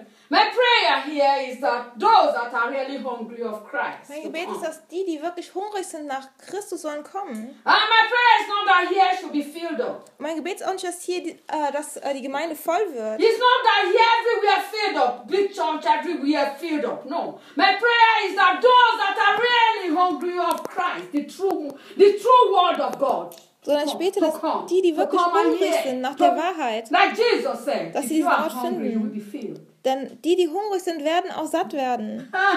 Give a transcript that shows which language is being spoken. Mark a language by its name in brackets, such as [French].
[English] My prayer here is that those that are really hungry of Christ. [German] Mein Gebet ist, dass die wirklich hungrig sind nach Christus, sollen kommen. [English] My prayer is not that here should be filled up. [German] Mein Gebet ist auch nicht, dass hier die Gemeinde voll wird. [English] It's not that here everywhere filled up, big church everywhere filled up. No, my prayer is that those that are really hungry of Christ, the true word of God. [German] Sondern ich bete, dass die wirklich hungrig sind nach der Wahrheit, dass sie diesen Ort finden. Denn die hungrig sind, werden auch satt werden.